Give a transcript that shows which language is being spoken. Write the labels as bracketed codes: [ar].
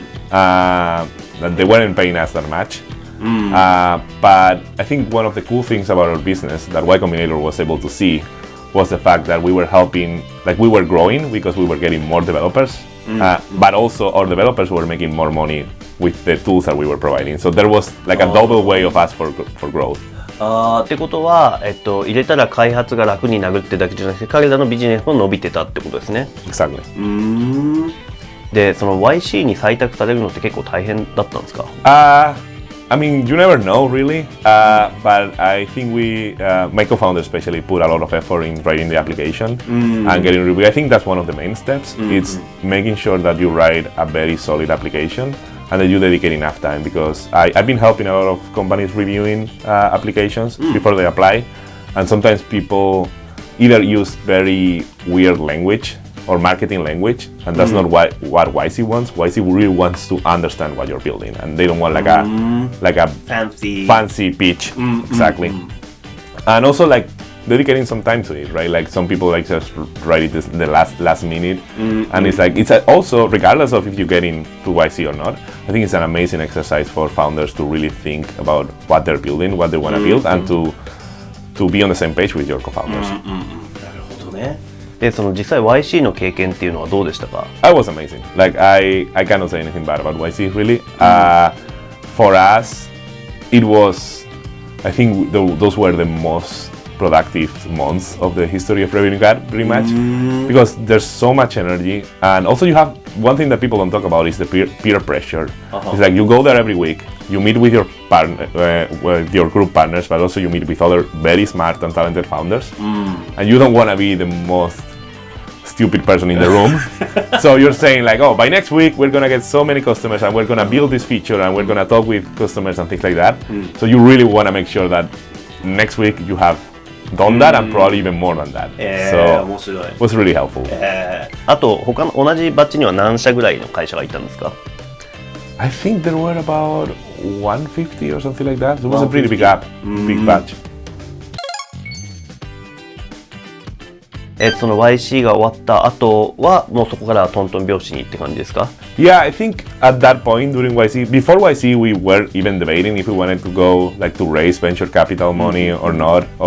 [en] That they weren't paying us that much. But I think one of the cool things about our business that Y Combinator was able to see was the fact that we were helping, we were growing because we were getting more developers but also our developers were making more money with the tools that we were providing. So there was like a double way of us for growth. [ja] ってことは、入れたら開発が楽になるってだけじゃなくて彼らのビジネスも伸びてたってことですね。 [en] Exactly. [ja] で、その YC に採択されるのって結構大変だったんですか？ [en] I mean, you never know really, but I think my co-founder especially put a lot of effort in writing the application and getting review. I think that's one of the main steps. It's making sure that you write a very solid application and that you dedicate enough time, because I've been helping a lot of companies reviewing applications before they apply, and sometimes people either use very weird language or marketing language, and that's not what YC wants. YC really wants to understand what you're building, and they don't want like a fancy pitch. Exactly. And also like dedicating some time to it, right? Like some people like just write it in the last minute, and it's like it's also, regardless of if you get into YC or not, I think it's an amazing exercise for founders to really think about what they're building, what they want to build, and to be on the same page with your co-founders. [ja] なるほどね。で、その実際 YC の経験っていうのはどうでしたか？ [en] I was amazing. Like I cannot say anything bad about YC really. For us, it was, I think those were the most productive months of the history of RevenueCat, pretty much, because there's so much energy, and also you have one thing that people don't talk about is the peer pressure. It's like you go there every week, you meet with your partner, with your group partners, but also you meet with other very smart and talented founders, and you don't want to be the most stupid person in the room. So you're saying like, oh, by next week we're gonna get so many customers and we're gonna build this feature and we're gonna talk with customers and things like that. So you really want to make sure that next week you have done that and probably even more than that. So [ja] 面白い。 [en] it was really helpful. [ja] あと他の同じバッチには何社ぐらいの会社がいたんですか？ [en] I think there were about 150 or something like that. So it was a pretty big batch. [ja] その YC が終わった後はもうそこからトントン拍子にって感じですか？ [en] Yeah, I think at that point during YC, before YC, we were even debating if we wanted to go like to raise venture capital money or not.